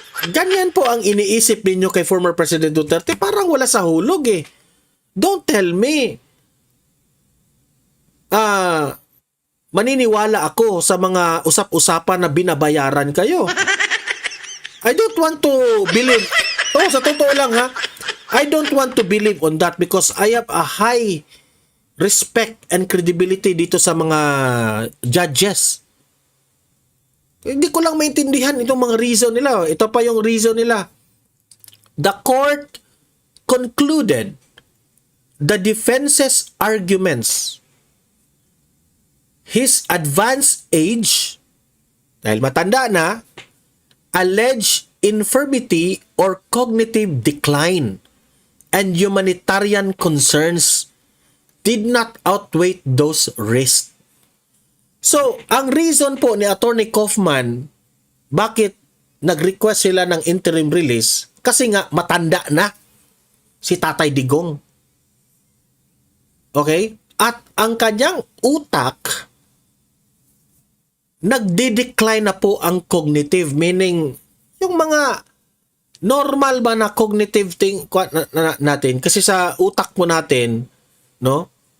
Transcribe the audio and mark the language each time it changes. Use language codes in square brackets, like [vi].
[tl] Ganyan po ang iniisip ninyo kay former President Duterte. Parang wala sa hulog eh. [en] Don't tell me. [tl] Maniniwala ako sa mga usap-usapan na binabayaran kayo. [en] I don't want to believe. [tl] Oh, sa totoo lang ha. [en] I don't want to believe on that because I have a high respect and credibility [tl] dito sa mga judges. Hindi ko lang maintindihan itong mga reason nila. Ito pa yung reason nila. [en] The court concluded the defense's arguments. His advanced age, [tl] dahil matanda na, [en] alleged infirmity or cognitive decline and humanitarian concerns did not outweigh those risks. [tl] So, ang reason po ni Attorney Kaufman bakit nag-request sila ng interim release kasi nga matanda na si Tatay Digong. Okay? At ang kanyang utak nagde-decline na po ang cognitive, meaning yung mga normal ba na cognitive thing natin kasi sa utak mo natin, no?